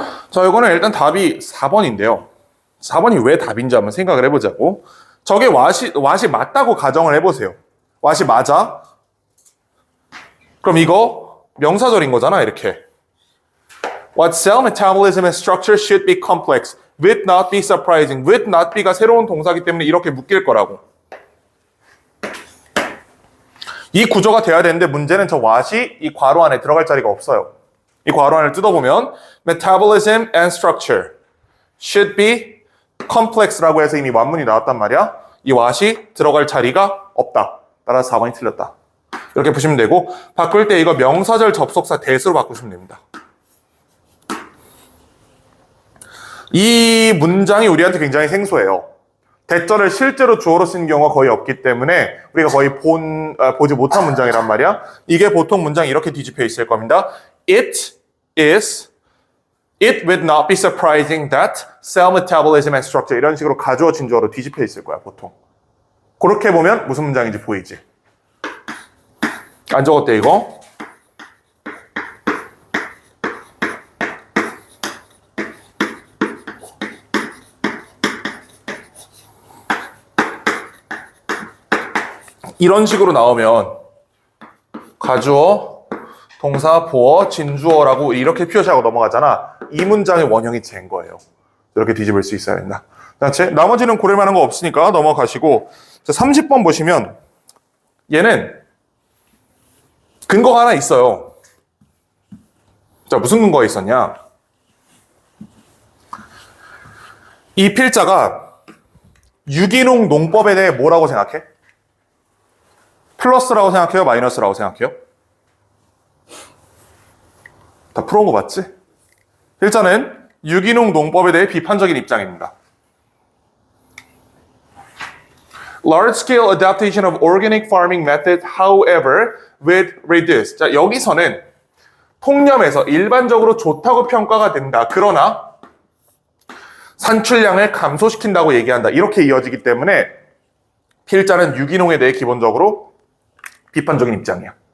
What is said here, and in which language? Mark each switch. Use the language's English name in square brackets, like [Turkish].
[Korean] 자, 이거는 일단 답이 4번인데요. 4번이 왜 답인지 한번 생각을 해보자고. 저게 왓이 맞다고 가정을 해보세요. 왓이 맞아? 그럼 이거 명사절인 거잖아, 이렇게. [English] What cell metabolism and structure should be complex, would not be surprising. [Korean] would not be 가 새로운 동사기 때문에 이렇게 묶일 거라고. 이 구조가 돼야 되는데 문제는 저 what이 이 괄호 안에 들어갈 자리가 없어요. 이 괄호 안을 뜯어보면 metabolism and structure should be complex 라고 해서 이미 완문이 나왔단 말이야. 이 what이 들어갈 자리가 없다. 따라서 4번이 틀렸다. 이렇게 보시면 되고 바꿀 때 이거 명사절 접속사 대수로 바꾸시면 됩니다. 이 문장이 우리한테 굉장히 생소해요. 대절을 실제로 주어로 쓴 경우가 거의 없기 때문에 우리가 거의 보지 못한 문장이란 말이야. 이게 보통 문장이 이렇게 뒤집혀 있을 겁니다. [English] It would not be surprising that cell metabolism and structure 이런 식으로 가주어 진주어로 뒤집혀 있을 거야, 보통. [Korean] 그렇게 보면 무슨 문장인지 보이지? 안 적었대, 이거? 이런 식으로 나오면 가주어, 동사, 보어, 진주어라고 이렇게 표시하고 넘어가잖아. 이 문장의 원형이 쟤인 거예요. 이렇게 뒤집을 수 있어야 된다. 나머지는 고를 만한 거 없으니까 넘어가시고 30번 보시면 얘는 근거가 하나 있어요. 자, 무슨 근거가 있었냐? 이 필자가 유기농 농법에 대해 뭐라고 생각해? 플러스라고 생각해요? 마이너스라고 생각해요? 다 풀어온 거 맞지? 일단은 유기농 농법에 대해 비판적인 입장입니다. [English] Large-scale adaptation of organic farming methods, however, with reduced. 자, 여기서는 [Korean] 통념에서 일반적으로 좋다고 평가가 된다. 그러나 산출량을 감소시킨다고 얘기한다. 이렇게 이어지기 때문에 필자는 유기농에 대해 기본적으로 비판적인 입장이야.